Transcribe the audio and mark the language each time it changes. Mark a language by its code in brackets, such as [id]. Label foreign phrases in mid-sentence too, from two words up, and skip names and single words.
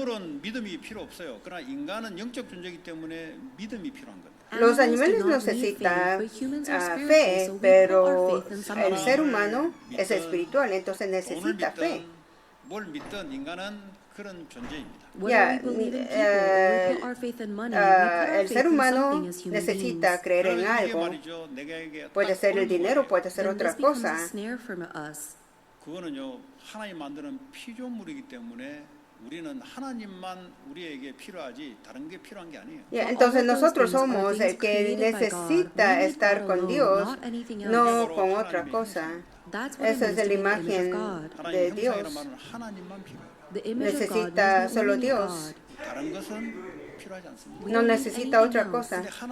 [es] Los animales necesitan fe, pero el ser humano es espiritual, entonces necesita fe. Ya, el ser humano necesita creer en algo. Puede ser el dinero, puede ser otra cosa. [ko] 그거는요, 하나님 만드는 피조물이기 때문에 우리는 하나님만 우리에게 필요하지 다른 게 필요한 게 아니에요. [es] Entonces nosotros somos el que necesita estar con Dios, no con otra cosa. Esa es la imagen de Dios. Necesita solo Dios. No necesita otra cosa.